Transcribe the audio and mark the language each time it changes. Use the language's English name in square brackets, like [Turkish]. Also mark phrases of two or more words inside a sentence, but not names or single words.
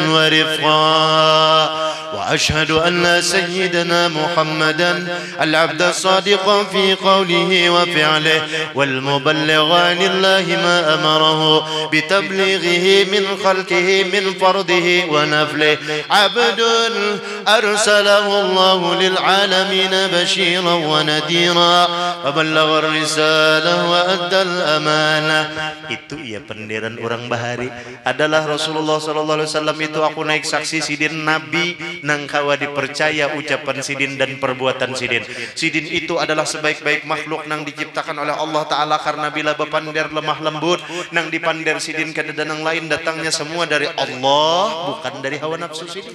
[Arabic] ورفقا وأشهد أن سيدنا محمدا العبد الصادق في قوله وفعله والمبلغ عن الله ما أمره بتبليغه من خلقه من فرضه ونفله عبد أرسله الله للعالمين بشيرا ونذيرا وبلغ الرسالة وأدى الأمانة. [Banjar] Itu ya pendiran orang bahari adalah Rasulullah [Arabic] صلى الله عليه وسلم. [Banjar] Itu aku naik saksi sidin Nabi nang kawa dipercaya ucapan sidin dan perbuatan sidin. Sidin itu adalah sebaik-baik makhluk nang diciptakan oleh Allah Ta'ala, karena bila bepander lemah lembut nang dipander sidin ke dadanang lain datangnya semua dari Allah, bukan dari hawa nafsu sidin.